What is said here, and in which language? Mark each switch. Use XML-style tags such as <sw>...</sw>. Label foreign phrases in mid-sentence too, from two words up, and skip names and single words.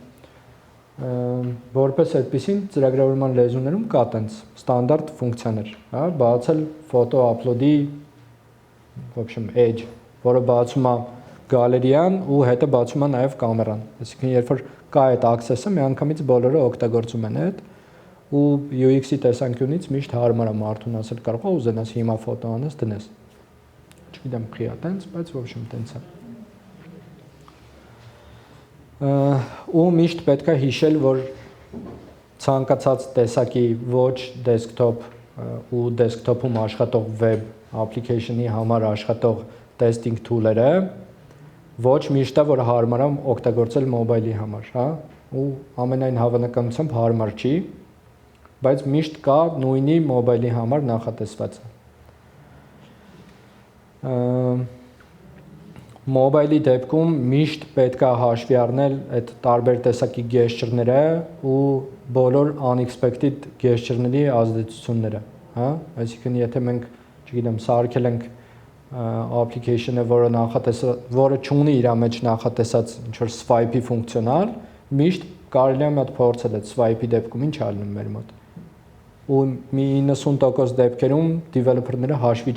<hy>որպես այդպիսին ծրագրավորման լեզուներում կա տենց ստանդարտ ֆունկցիաներ, հա, բացել ֆոտո upload-ի,</hy> <ru>в общем,</ru> <hy>edge, որը բացում է գալերիան ու հետո բացում է նաև կամերան։ Այսինքն երբ որ կա այդ access-ը, միանգամից բոլորը օգտագործում են այդ ու UX-ի տեսանկյունից միշտ հարմար է մարդուն ասել կարող է ուզենաս հիմա ֆոտո անես դնես։ Չգիտեմ, խի է տենց, բայց</hy> <ru>в общем</ru> <hy>տենց է։ Ու միշտ պետք է հիշել, որ ցանկացած տեսակի ոչ desktop ու desktop-ում աշխատող</hy> <en>web application-ի</en> <hy>համար աշխատող</hy> <en>testing tool-երը</en> <hy>ոչ միշտ է, որ հարմար է օգտագործել mobile-ի համար, հա, ու ամենայն հավանականությամբ հարմար չի, բայց միշտ կա նույնի mobile-ի համար նախատեսվածը։ Mobile-ի դեպքում միշտ պետք է հաշվի առնել այդ տարբեր տեսակի gesture-ները ու բոլոր</hy> <en>unexpected gesture-ների</en> <hy>ազդեցությունները, հա, այսինքն եթե մենք, չգիտեմ, սարքել ենք application-ը, որը չունի իր մեջ նախատեսած ինչ-որ swipe-ի ֆունկցիոնալ, միշտ կարելի է մի հատ փորձել այդ swipe-ի դեպքում ինչ ալնում մեր մոտ։ Ու մի 90% դեպքերում developer-ները հաշվի</hy>